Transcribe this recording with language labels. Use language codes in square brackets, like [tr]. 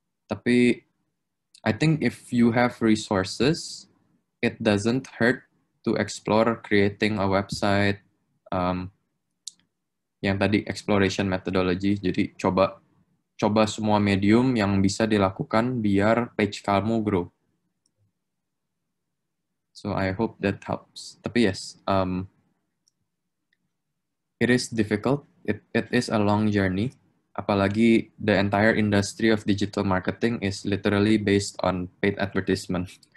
[en] Tapi I think if you have resources, it doesn't hurt to explore creating a website, [id] yang tadi [en] exploration methodology. [id] Jadi coba semua medium yang bisa dilakukan biar page kamu grow. [en] So I hope that helps. Tapi yes, it is difficult. It is a long journey. Apalagi the entire industry of digital marketing is literally based on paid advertisement.